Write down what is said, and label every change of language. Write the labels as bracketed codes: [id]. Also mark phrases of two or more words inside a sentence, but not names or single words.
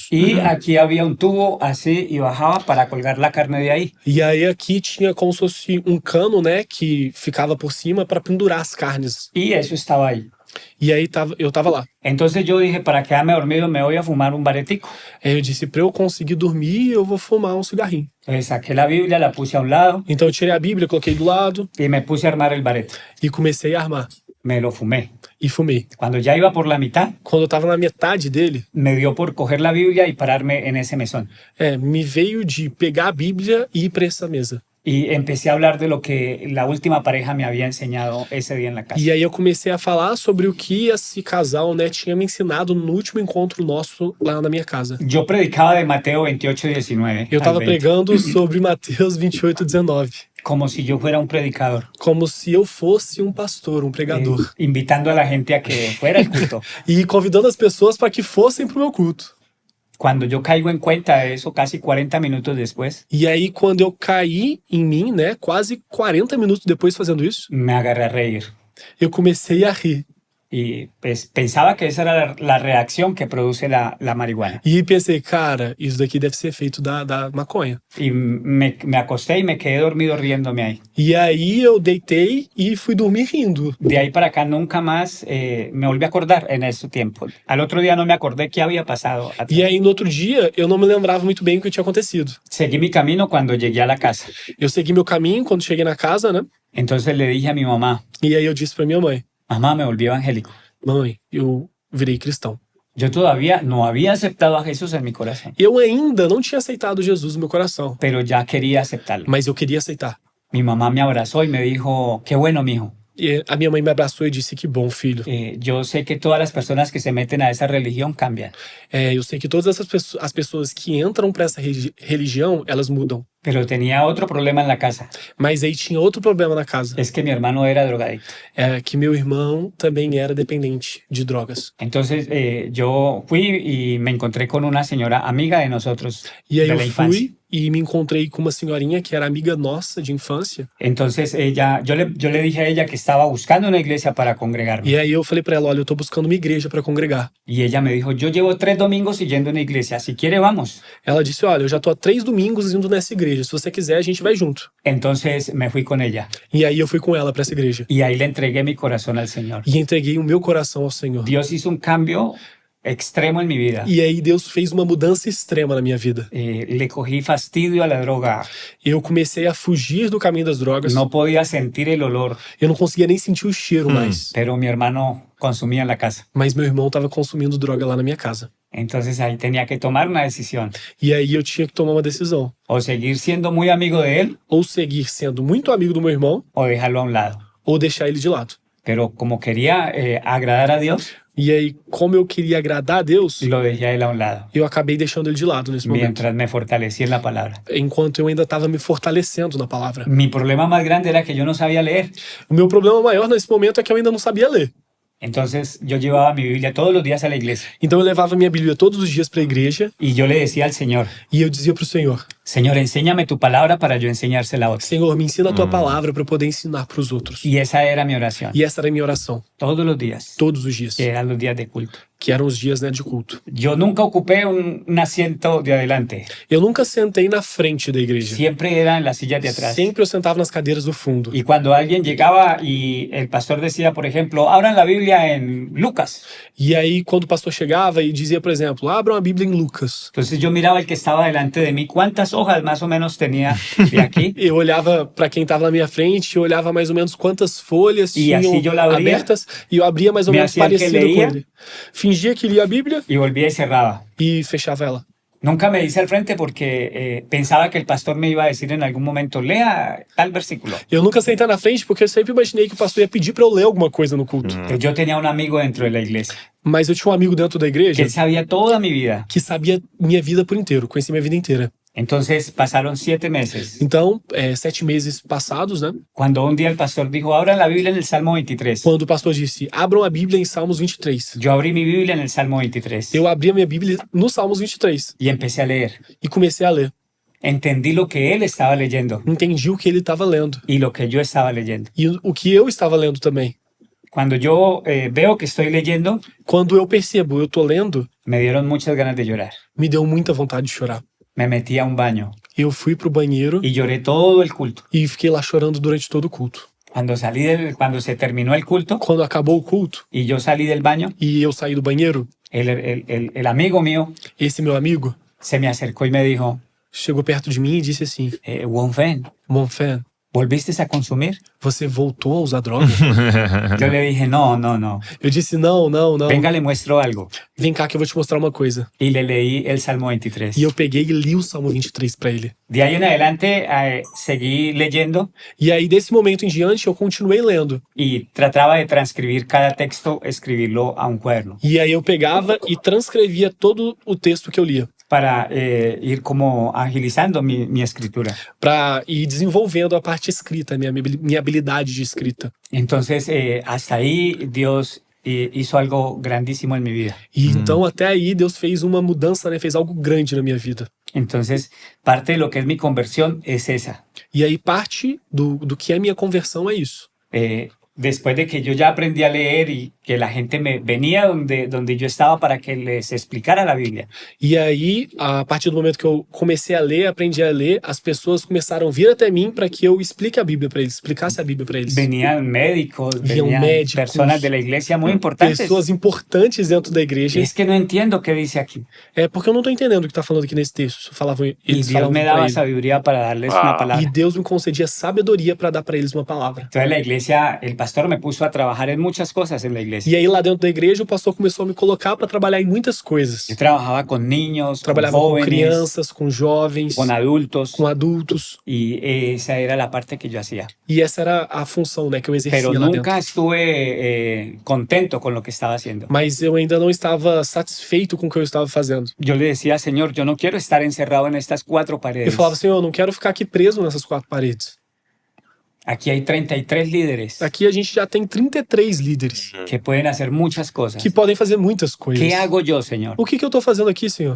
[es] Y aquí había un tubo así y bajaba para colgar la carne de ahí. [pt] E aí aqui tinha como se fosse um cano, né, que ficava por cima para pendurar as carnes. [es] Y eso estaba ahí. [pt] E aí eu tava lá. [es] Entonces yo dije, para quedarme dormido me voy a fumar un baretico. [pt] Aí eu disse, pra eu conseguir dormir, eu vou fumar um cigarrinho. [es] Entonces saqué la Biblia, la puse a un lado [pt] Então eu tirei a Bíblia, coloquei do lado [es] y me puse a armar el barete. [pt] e comecei a armar. [es] Me lo fumé. [pt] E fumei. [es] Cuando ya iba por la mitad, [pt] Quando eu tava na metade dele, [es] me dio por coger la Biblia y pararme en ese mesón. [pt] me veio de pegar a Bíblia e ir pra essa mesa. [es] Y empecé a hablar de lo que la última pareja me había enseñado ese día en la casa. [pt] E aí eu comecei a falar sobre o que esse casal, né, tinha me ensinado no último encontro nosso lá na minha casa. [es] Yo predicaba de Mateo 28:19. [pt] Eu [es] al [pt] tava 20, pregando sobre Mateus 28:19. [es] como si yo fuera un predicador, [pt] Como se eu fosse um pastor, um pregador. [es] invitando a la gente a que fuera al culto. [pt] E convidando as pessoas para que fossem pro meu culto. [es] Cuando yo caigo en cuenta de eso, casi 40 minutos después, [pt] E aí, quando eu caí em mim, né, quase 40 minutos depois fazendo isso, [es] me agarré a reír. [pt] eu comecei a rir. [es] Y pues, pensaba que esa era la reacción que produce la marihuana. [pt] E pensei, cara, isso daqui deve ser feito da maconha. [es] Y me acosté y me quedé dormido riéndome ahí. [pt] E aí eu deitei e fui dormir rindo. [es] De ahí para acá nunca más me volví a acordar en ese tiempo. Al otro día no me acordé qué había pasado. [pt] E aí, no outro dia, eu não me lembrava muito bem o que tinha acontecido. [es] Seguí mi camino cuando llegué a la casa. [pt] Eu segui meu caminho quando cheguei na casa, né? [es] Entonces le dije a mi mamá, [pt] E aí eu disse pra minha mãe, [es] mamá, me volví evangélico. [pt] mãe, eu virei cristão. [es] Yo todavía no había aceptado a Jesús en mi corazón, [pt] Eu ainda não tinha aceitado Jesus no meu coração, [es] pero ya quería aceptarlo. [pt] mas eu queria aceitar. [es] Mi mamá me abrazó y me dijo, qué bueno, mijo. [pt] E a minha mãe me abraçou e disse, que bom, filho. [es] Yo sé que todas las personas que se meten a esa religión cambian, [pt] Eu sei que todas as pessoas que entram pra essa religião, elas mudam. [es] pero tenía otro problema en la casa. [pt] Mas aí tinha outro problema na casa. [es] Es que mi hermano era drogadicto. [pt] É que meu irmão também era dependente de drogas. [es] Entonces yo fui y me encontré con una señora amiga de nosotros [pt] E aí [es] de la [pt] eu [es] infancia. [pt] fui e me encontrei com uma senhorinha que era amiga nossa de infância. [es] Entonces yo le dije a ella que estaba buscando una iglesia para congregarme. [pt] E aí eu falei pra ela, olha, eu tô buscando uma igreja pra congregar. [es] Y ella me dijo, yo llevo 3 domingos yendo a una iglesia, si quiere vamos. [pt] Ela disse, olha, eu já tô há 3 domingos indo nessa igreja. Se você quiser, a gente vai junto. [es] Entonces me fui con ella [pt] E aí eu fui com ela pra essa igreja. [es] y ahí le entregué mi corazón al Señor. [pt] E entreguei o meu coração ao Senhor. [es] Dios hizo un cambio extremo en mi vida. [pt] E aí Deus fez uma mudança extrema na minha vida. [es] Le cogí fastidio a la droga. [pt] Eu comecei a fugir do caminho das drogas. [es] No podía sentir el olor, [pt] Eu não conseguia nem sentir o cheiro mais. [es] pero mi hermano consumía en la casa. [pt] Mas meu irmão estava consumindo droga lá na minha casa. [es] Entonces ahí tenía que tomar una decisión. [pt] E aí eu tinha que tomar uma decisão. [es] O seguir siendo muy amigo de él [pt] Ou seguir sendo muito amigo do meu irmão, [es] o dejarlo a un lado. [pt] ou deixar ele de lado. [es] Pero como quería agradar a Dios, [pt] E aí, como eu queria agradar a Deus, [es] lo dejé a él a un lado. [pt] eu acabei deixando ele de lado nesse momento. [es] Mientras me fortalecí en la palabra. [pt] Enquanto eu ainda estava me fortalecendo na palavra. [es] Mi problema más grande era que yo no sabía leer. [pt] O meu problema maior nesse momento é que eu ainda não sabia ler. [es] Entonces yo llevaba mi Biblia todos los días a la iglesia [pt] Então eu levava minha Bíblia todos os dias para a igreja [es] y yo le decía al Señor, [pt] e eu dizia pro Senhor, [es] Señor, enséñame tu palabra para yo enseñársela a otros. [pt] Senhor, me ensina a tua palavra para eu poder ensinar para os outros. [es] Y esa era mi oración, [pt] E essa era a minha oração, [es] todos los días, [pt] todos os dias, [es] que eran los días de culto. [pt] que eram os dias, né, de culto. [es] Yo nunca ocupé un asiento de adelante, [pt] Eu nunca sentei na frente da igreja. [es] siempre era en las sillas de atrás. [pt] Sempre eu sentava nas cadeiras do fundo. [es] Y cuando alguien llegaba y el pastor decía, por ejemplo, abran la Biblia en Lucas. [pt] E aí, quando o pastor chegava e dizia, por exemplo, abram a Bíblia em Lucas. [es] Entonces yo miraba el que estaba delante de mí, cuántas hojas más o menos tenía de aquí. [pt] Eu olhava para quem estava na minha frente, eu olhava mais ou menos quantas folhas E tinham assim eu abria, abertas e eu abria mais ou [es] me [pt] menos [es] hacía que [pt] parecido com [es] leía. [pt] ele. Fingia que lia a Bíblia [es] Y volvía y cerraba. [pt] e fechava ela. [es] Nunca me hice al frente porque pensaba que el pastor me iba a decir en algún momento, lea tal versículo. [pt] Eu nunca sentei na frente porque eu sempre imaginei que o pastor ia pedir pra eu ler alguma coisa no culto. [es] Yo tenía un amigo dentro de la iglesia [pt] Mas eu tinha um amigo dentro da [es] que [pt] igreja [es] él sabía toda mi vida. [pt] que sabia minha vida por inteiro, conhecia minha vida inteira. [es] Entonces pasaron 7 meses. [pt] Então, 7 meses passados, né? [es] Cuando un día el pastor dijo, abran la Biblia en el Salmo 23. [pt] Quando o pastor disse, abram a Bíblia em Salmos 23. [es] Yo abrí mi Biblia en el Salmo 23 [pt] Eu abri a minha Bíblia no Salmos 23 [es] y empecé a leer. [pt] e comecei a ler. [es] Entendí lo que él estaba leyendo [pt] Entendi o que ele estava lendo [es] y lo que yo estaba leyendo. [pt] e o que eu estava lendo também. [es] Cuando yo veo que estoy leyendo, [pt] Quando eu percebo, eu tô lendo, [es] me dieron muchas ganas de llorar. [pt] me deu muita vontade de chorar. [es] Me metí a un baño [pt] Eu fui pro banheiro [es] y lloré todo el culto. [pt] e fiquei lá chorando durante todo o culto. [es] Cuando se terminó el culto [pt] Quando acabou o culto [es] y yo salí del baño, [pt] e eu saí do banheiro, [es] el amigo mío [pt] esse meu amigo [es] se me acercó y me dijo, [pt] chegou perto de mim e disse assim: [es] Wonfen, [pt] Monfen, [es] ¿volviste a consumir? [pt] você voltou a usar droga? [es] Yo le dije, no. [pt] Eu disse: não. [es] Venga, le muestro algo. [pt] Vem cá que eu vou te mostrar uma coisa. [es] Y le leí el Salmo 23. [pt] E eu peguei e li o Salmo 23 pra ele. [es] De ahí en adelante seguí leyendo [pt] E aí, desse momento em diante, eu continuei lendo. [es] y trataba de transcribir cada texto, escribirlo a un cuaderno [pt] E aí eu pegava e transcrevia todo o texto que eu lia, [es] para ir como agilizando mi escritura. [pt] pra ir desenvolvendo a parte escrita, minha habilidade de escrita. [es] Entonces, hasta ahí Dios hizo algo grandísimo en mi vida. [pt] E então, até aí, Deus fez uma mudança, né? Fez algo grande na minha vida. [es] Entonces, parte de lo que es mi conversión es esa. [pt] E aí, parte do que é minha conversão é isso. [es] Después de que yo ya aprendí a leer y que la gente me venía donde yo estaba para que les explicara la Biblia. [pt] E aí, a partir do momento que eu comecei a ler, aprendi a ler, as pessoas começaram a vir até mim para que eu explique a Bíblia para eles, explicasse a Bíblia para eles. [es] Venían médicos, [pt] Vinham [es] venían [pt] médicos, [es] personas de la iglesia muy importantes. [pt] Pessoas importantes dentro da igreja. [es] Es que no entiendo qué dice aquí. [pt] É porque eu não tô entendendo o que tá falando aqui nesse texto. [es] Y [pt] Eles [es] Dios [pt] falavam [es] me [pt] pra [es] daba [pt] ele. [es] sabiduría para darles una palabra. [pt] E Deus me concedia sabedoria para dar para eles uma palavra. [es] Entonces la iglesia, el pastor me puso a trabajar en muchas cosas en la iglesia. [pt] E aí, lá dentro da igreja, o pastor começou a me colocar para trabalhar em muitas coisas. [es] Yo trabajaba con niños, con [pt] Trabalhava com [es] jóvenes, [pt] crianças, com jovens, [es] con adultos. [pt] com adultos. [es] Y esa era la parte que yo hacía. [pt] E essa era a função, né, que eu exercia [es] Pero [pt] lá dentro. [es] nunca estuve contento con lo que estaba haciendo. [pt] Mas eu ainda não estava satisfeito com o que eu estava fazendo. [es] Yo le decía, Señor, yo no quiero estar encerrado en estas 4 [pt] Eu [es] paredes. [pt] falava, Senhor, eu não quero ficar aqui preso nessas 4 paredes. [es] Aquí hay 33 líderes [pt] Aqui a gente já tem 33 líderes [es] que pueden hacer muchas cosas. [pt] que podem fazer muitas coisas. [es] ¿Qué hago yo, Señor? [pt] O que eu tô fazendo aqui, Senhor?